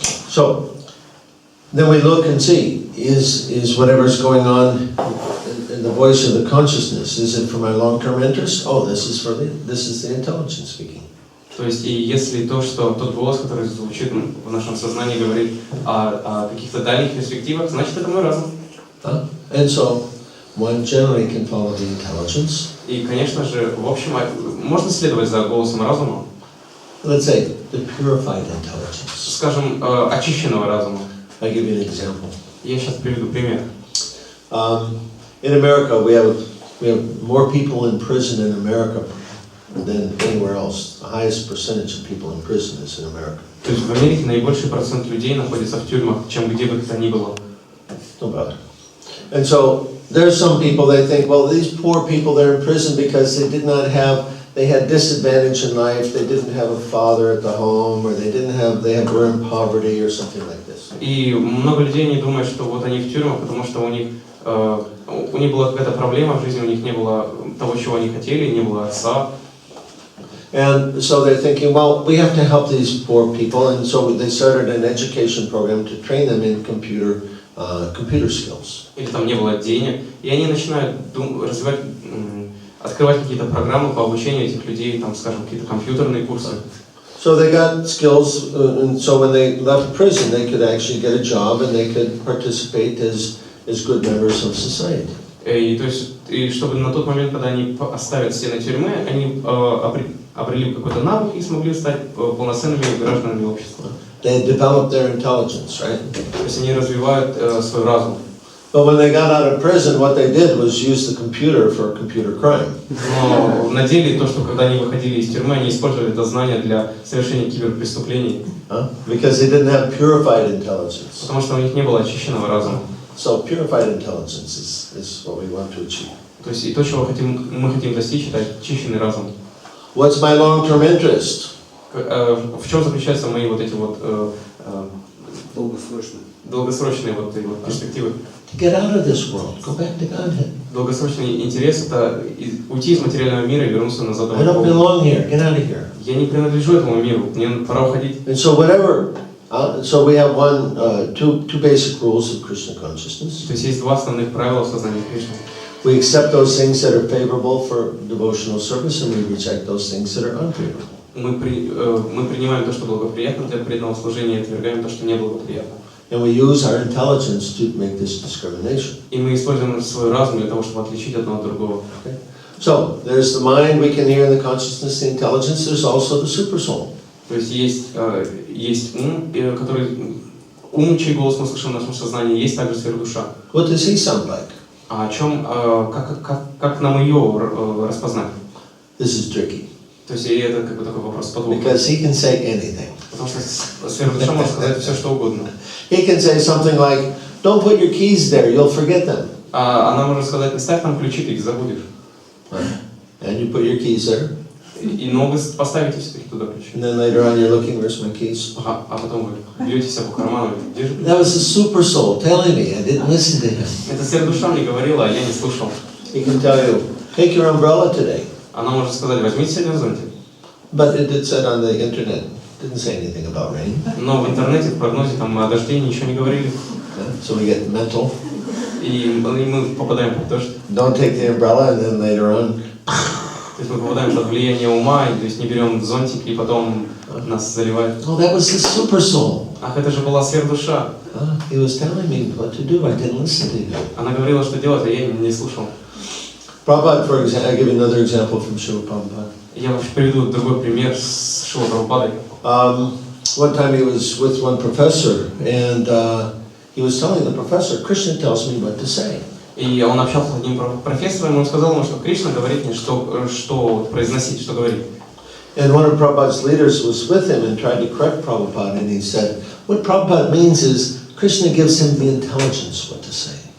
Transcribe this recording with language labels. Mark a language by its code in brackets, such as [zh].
[en] So then we look and see, is whatever's going on in the voice of the consciousness, is it for my long-term interest? Oh, this is the intelligence speaking. [ru] То есть, и если тот голос, который звучит в нашем сознании, говорит о каких-то дальних перспективах, значит, это мой разум. [en] And so one generally can follow the intelligence. [ru] И, конечно же, в общем, можно следовать за голосом разума. [en] Let's say the purified intelligence. [ru] Скажем, очищенного разума. [en] I'll give you an example. [ru] Я сейчас приведу пример. [en] In America, we have more people in prison in America than anywhere else. The highest percentage of people in prison is in America. [ru] То есть в Америке наибольший процент людей находится в тюрьмах, чем где бы то ни было. [en] No doubt. And so there's some people, they think, well, these poor people, they're in prison because they had disadvantage in life, they didn't have a father at the home, or they were in poverty or something like this. [ru] И много людей не думают, что вот они в тюрьмах, потому что у них была какая-то проблема в жизни, у них не было того, чего они хотели, не было отца. [en] And so they're thinking, well, we have to help these poor people, and so they started an education program to train them in computer skills. [ru] Или там не было денег, и они начинают развивать, открывать какие-то программы по обучению этих людей, там, скажем, какие-то компьютерные курсы. [en] So they got skills, and so when they left prison, they could actually get a job and they could participate as good members of society. [ru] И то есть, и чтобы на тот момент, когда они оставят стены тюрьмы, они обрели какой-то навык и смогли стать полноценными гражданами общества. [en] They developed their intelligence, right? [ru] То есть они развивают свой разум. [en] But when they got out of prison, what they did was use the computer for computer crime. [ru] Но на деле то, что когда они выходили из тюрьмы, они использовали это знание для совершения киберпреступлений. [en] Because they didn't have purified intelligence. [ru] Потому что у них не было очищенного разума. [en] So purified intelligence is what we want to achieve. [ru] То есть и то, чего мы хотим достичь, это очищенный разум. [en] What's my long-term interest? [ru] В чем заключаются мои вот эти вот долгосрочные вот перспективы? [en] To get out of this world, go back to Godhead. [ru] Долгосрочный интерес — это уйти из материального мира и вернуться назад в [en] I don't belong here. Get out of here. [ru] Я не принадлежу этому миру, мне пора уходить. [en] And so whatever, so we have two basic rules of Krishna consciousness. [ru] То есть есть два основных правила в сознании Кришны. [en] We accept those things that are favorable for devotional service, and we reject those things that are unfavorable. [ru] Мы принимаем то, что благоприятно для преданного служения, и отвергаем то, что неблагоприятно. [en] And we use our intelligence to make this discrimination. [ru] И мы используем свой разум для того, чтобы отличить одно от другого. [en] Okay. So there's the mind we can hear in the consciousness, the intelligence. There's also the super soul. [ru] То есть есть ум, ум, чей голос мы слышим в нашем сознании, есть также сверхдуша. [en] What does he sound like? [ru] А о чем, как нам ее распознать? [en] This is tricky. [ru] То есть это как бы такой вопрос подвох. [en] Because he can say anything. [ru] Потому что сверхдуша может сказать все, что угодно. [en] He can say something like, "Don't put your keys there; you'll forget them." [ru] Она может сказать: "Не ставь там ключи, ты их забудешь." [en] And you put your keys there. [ru] И вы поставите себе туда ключи. [en] And then later on, you're looking, "Where's my keys?" [ru] А потом вы бьете себя по карману и держите. [en] That was the super soul telling me. I didn't listen to him. [ru] Это сверхдуша мне говорила, а я не слушал. [en] He can tell you, "Take your umbrella today." [ru] Она может сказать: "Возьмите сегодня зонтик." [en] But it did said on the internet, didn't say anything about rain. [ru] Но в интернете, в прогнозе там о дожде ничего не говорили. [en] So we get mental. [ru] И мы попадаем под дождь. [en] Don't take the umbrella, and then later on. [ru] То есть мы попадаем под влияние ума, и то есть не берем зонтик, и потом нас заливает. [en] Oh, that was the super soul. [ru] Ах, это же была сверхдуша. [en] He was telling me what to do. I didn't listen to him. [ru] Она говорила, что делать, а я не слушал. [en] Prabhupada, for example, I give you another example from Srila Prabhupada. [ru] Я вам приведу другой пример с Шрилой Прабхупадой. [en] One time he was with one professor, and he was telling the professor, Krishna tells me what to say. [ru] И он общался с одним профессором, и он сказал ему, что Кришна говорит мне, что произносить, что говорить. [en] And one of Prabhupada's leaders was with him and tried to correct Prabhupada, and he said, what Prabhupada means is Krishna gives him the intelligence what to say.